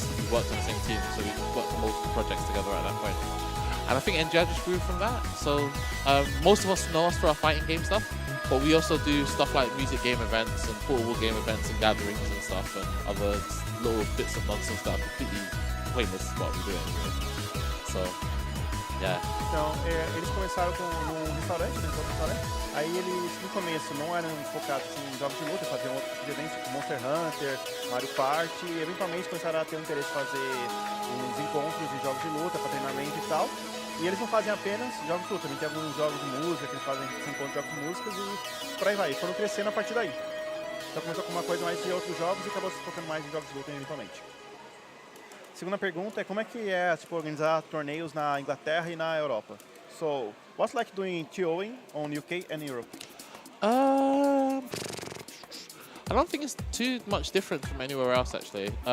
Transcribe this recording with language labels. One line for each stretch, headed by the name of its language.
English: Basically, we worked on the same team, so we worked on multiple projects together at that point. And I think NGI just grew from that. So most of us know us for our fighting game stuff, but we also do stuff like music game events and portable game events and gatherings and stuff, and other little bits of nonsense that are completely pointless, but we do it anyway. So. Yeah.
Portuguese: Então, eles começaram num restaurante, aí eles no começo não eram focados em jogos de luta, faziam outros tipos de eventos, tipo Monster Hunter, Mario Party, e eventualmente começaram a ter um interesse em fazer uns encontros de jogos de luta para treinamento e tal. E eles não fazem apenas jogos de luta, também tem alguns jogos de música, que eles fazem encontros de jogos de músicas e por aí vai. E foram crescendo a partir daí. Então começou com uma coisa mais de outros jogos e acabou se focando mais em jogos de luta eventualmente. Segunda pergunta é como é que é organizar torneios na Inglaterra e na Europa?
English: So, what's like doing TOing on UK and Europe? I don't think it's too much different from anywhere else actually.